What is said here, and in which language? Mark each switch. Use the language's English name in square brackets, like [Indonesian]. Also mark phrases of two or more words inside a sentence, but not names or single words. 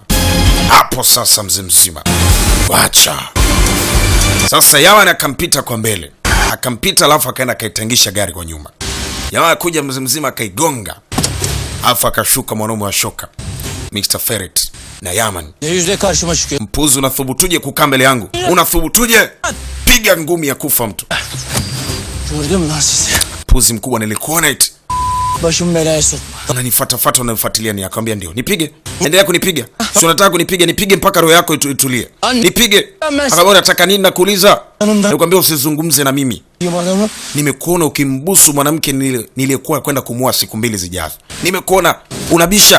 [Swahili] Hapo sasa mzima. Wacha. Sasa Yaman akampita kwa mbele. Akampita alafu akaenda kaitengisha gari kwa nyuma. Yaman akuja mzima akaigonga. Alafu akashuka mwanaume wa shoka. Mr. Ferit na Yaman. [Turkish] Ne yüzle karşıma çıkıyor? [Swahili] Mpuzi, unathubutuje kukaa mbele yangu? Unathubutuje? Piga ngumi ya kufa mtu. [Turkish] Gördün mü lan sizi? [Swahili] Mpuzi mkubwa, nilikuona eti. [Turkish] Başımı belaya sokma. [Swahili] Unanifuata unanifuatilia ni akamwambia ndio. Nipige. Endelea kunipiga. Si unataka kunipiga, nipige mpaka roho yako itulie. Nipige. Akamwambia unataka nini nakuuliza? Nikwambia usizungumze na mimi. Nimekuona ukimbusu mwanamke niliyekuwa kwenda kumuoa siku 2 zijazo. Nimekuona unabisha.